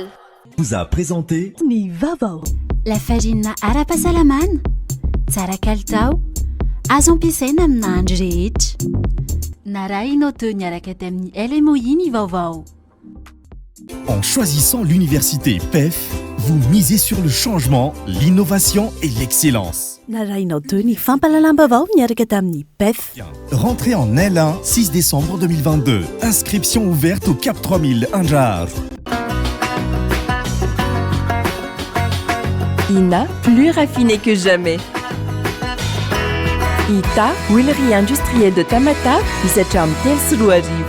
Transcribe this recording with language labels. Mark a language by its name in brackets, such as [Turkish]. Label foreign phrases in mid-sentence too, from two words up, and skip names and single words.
[French] vous a présenté [Malagasy] Ny Vaovao. Lafarina ara-pahasalamana, tsara kalitao, azo ampiasaina amin'ny andro rehetra. Narahinao teo niaraka tamin'ny LMOI Ny Vaovao. [French] En choisissant l'université PEF, vous misez sur le changement, l'innovation et l'excellence. [Malagasy] Narahinao teo ny fampalalam-bavao miaraka tamin'ny PEF. [French] Rentrée en L1, 6 décembre 2022. Inscription ouverte au Cap 3000 Indjar. INA, plus raffiné que jamais. ITA, huilerie industrielle de Tamata, Isacham Telsruariv.